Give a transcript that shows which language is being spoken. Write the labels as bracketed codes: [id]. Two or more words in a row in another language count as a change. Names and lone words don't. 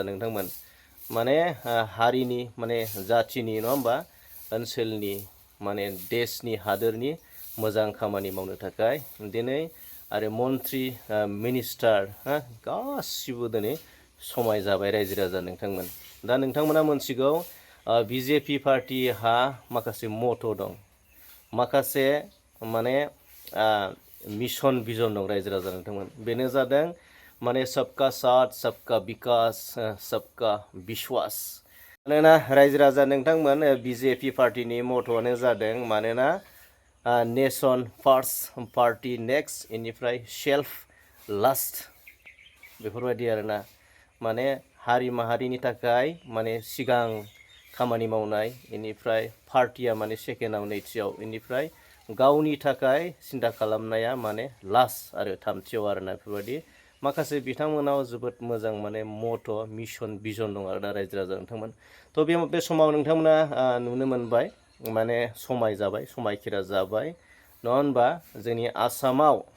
[brx] नोंथांमोन माने हारिनि माने जाथिनि नङा होमबा ओनसोलनि माने देशनि हादोरनि मोजां खामानि मावनो थाखाय दिनै आरो मन्त्रि मिनिस्टार गासिबो दिनै समाय जाबाय रायजो राजा नोंथांमोन दा नोंथांमोना मोनथिगौ बिजेपि पार्टीहा माखासे मट' दं माखासे माने [en] mission vision [brx] दं रायजो राजा नोंथांमोन बेनो जादों माने [hi] सबका साथ सबका विकास सबका विश्वास [brx] मानोना रायजो राजा नोंथांमोन बिजेपि पार्टीनि मट'आनो जादों मानोना [en] nation first party next [brx] इनिफ्राय [en] self last [brx] बेफोरबायदि आरोना माने हारि माहारिनि थाखाय माने सिगां खामानि मावनाय इनिफ्राय पार्टिया माने सेकेन्डआव नैथियाव इनिफ्राय गावनि थाखाय सिन्था खालामनाया माने लास्ट आरो थामथियाव आरोना बेफोरबायदि माखासे बिथांमोनाव जोबोद मोजां माने मट' [en] mission vision [brx] दं आरोना रायजो राजा नोंथांमोन तो बे समाव नोंथांमोना नुनो मोनबाय माने समाय जाबाय समायखिरा जाबाय नङा होनबा जोंनि आसामाव